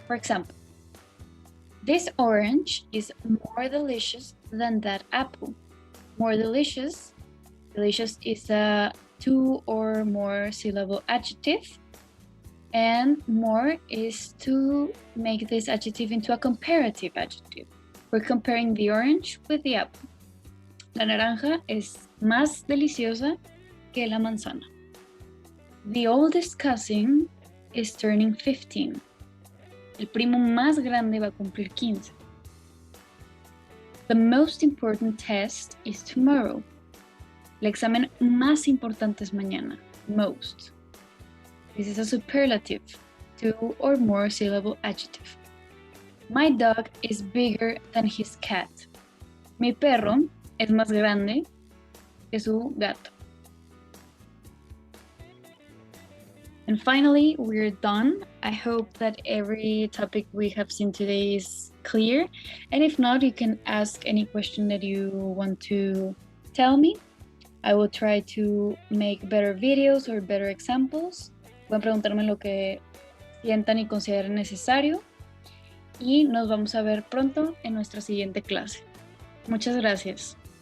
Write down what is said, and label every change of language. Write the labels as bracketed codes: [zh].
[en] For example, this orange is more delicious than that apple. More delicious. Delicious is a 2 or more syllable adjective. And more is to make this adjective into a comparative adjective. We're comparing the orange with the apple. [es] La naranja es más deliciosa que la manzana. [en] The oldest cousin is turning 15. [es] El primo más grande va a cumplir 15. [en] The most important test is tomorrow. [es] El examen más importante es mañana. [en] Most. This is a superlative, 2 or more syllable adjective. My dog is bigger than his cat. [es] Mi perro es más grande que su gato. [en] And finally, we're done. I hope that every topic we have seen today is clear. And if not, you can ask any question that you want to tell me. I will try to make better videos or better examples. [es] Pueden preguntarme lo que sientan y consideren necesario. Y nos vamos a ver pronto en nuestra siguiente clase. Muchas gracias.